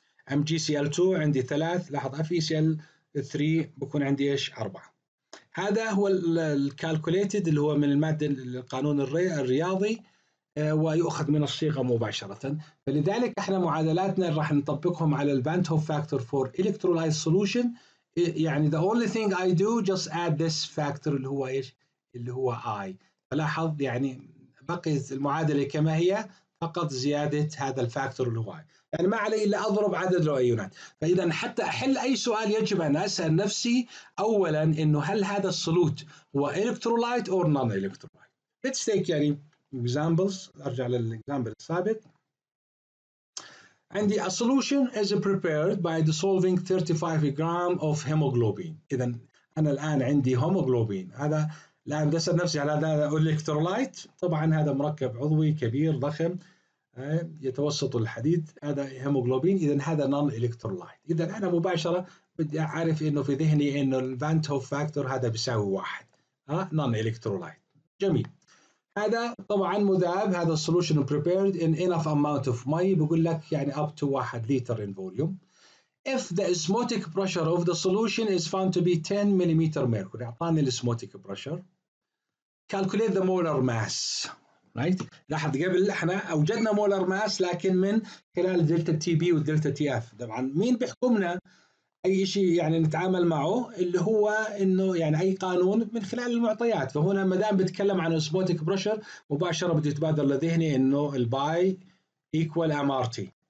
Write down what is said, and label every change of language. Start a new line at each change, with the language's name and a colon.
Arabic: MgCl2 عندي 3، لاحظ FeCl3 بكون عندي إيش؟ 4. هذا هو الكالكوليتد اللي هو من المادة القانون الرياضي، ويؤخذ من الصيغة مباشرة. فلذلك احنا معادلاتنا راح نطبقهم على الفان توف فاكتور
English: for electrolyte solution.
Arabic: يعني
English: the only thing I do just add this factor
Arabic: اللي هو ايش؟ اللي هو
English: I.
Arabic: فلاحظ يعني بقيت المعادلة كما هي، فقط زيادة هذا الفاكتور اللي هو I. يعني ما علي إلا أضرب عدد الأيونات. فإذا حتى أحل أي سؤال يجب أن أسأل نفسي أولا إنه هل هذا السولوت هو
English: electrolyte or non-electrolyte. Let's take
Arabic: يعني
English: examples.
Arabic: أرجع للإكزامبل السابق. عندي
English: a solution is prepared by dissolving 35 gram of hemoglobin.
Arabic: إذا أنا الآن عندي هيموغلوبين، هذا الآن بدي أسأل نفسي على هذا إلكترولايت؟ طبعا هذا مركب عضوي كبير ضخم يتوسط الحديد، هذا هيموغلوبين، إذا هذا نون إلكترولايت. إذا أنا مباشرة بدي أعرف إنه في ذهني إنه الفان توف فاكتور هذا بيساوي 1، نون إلكترولايت. جميل. هذا طبعا مذاب، هذا
English: solution prepared in enough amount of
Arabic: مي، بقول لك يعني
English: up to 1
Arabic: لتر
English: in volume. If the osmotic pressure of the solution is found to be 10 mm mercury،
Arabic: أعطاني الاسموتيك
English: pressure. Calculate the molar mass. Right؟
Arabic: لاحظ قبل احنا أوجدنا molar mass لكن من خلال دلتا تي بي والدلتا تي اف. طبعا مين بيحكمنا أي شيء يعني نتعامل معه؟ اللي هو إنه يعني أي قانون من خلال المعطيات. فهنا ما دام بتكلم عن osmotic pressure مباشرة بده يتبادر لذهني إنه الباي equal MRT.